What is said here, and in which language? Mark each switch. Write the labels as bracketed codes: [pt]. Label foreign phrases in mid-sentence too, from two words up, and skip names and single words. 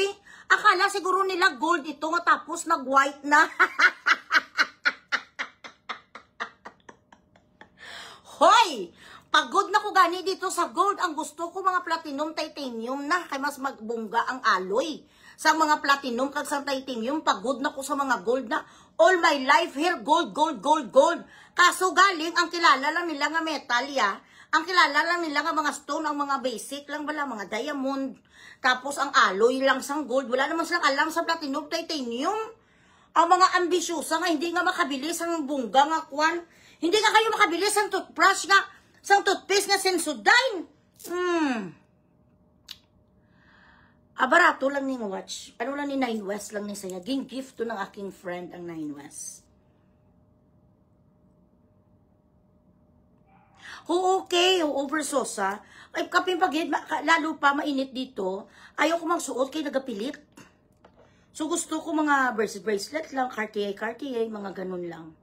[hil] Akala siguro nila gold ito nga tapos nag-white na. Hoy! [tl] Pagod na ko gani dito sa gold. Ang gusto ko mga [en] platinum, titanium [tl] na. [hil] Kaya mas magbungga ang alloy. Sa mga platinum kag sa titanium, pagod na ko sa mga gold na. [en] All my life here, gold, gold, gold, gold. [hil] Kaso galing, ang kilala lang nila nga metal, ya. Ang kilala lang nila nga mga stone, ang mga basic lang bala, mga diamond. [tl] Tapos ang alloy lang sang gold. Wala naman silang alam sa [en] platinum, titanium. [hil] Ang mga ambisyosa nga, hindi nga makabili sang bungga nga kwan. Hindi nga kayo makabili sang toothbrush nga, sang toothpaste nga Sensodyne. Barato lang ning watch. Ano lang ni Nine West lang ni saya. [tl] Ging gift to ng aking friend ang Nine West. Okay, oversosa. [hil] Ay, kaping pagid, lalo pa mainit dito, ayaw ko magsuot kay nagapilit. [tl] So gusto ko mga bracelet lang, Cartier, mga ganun lang.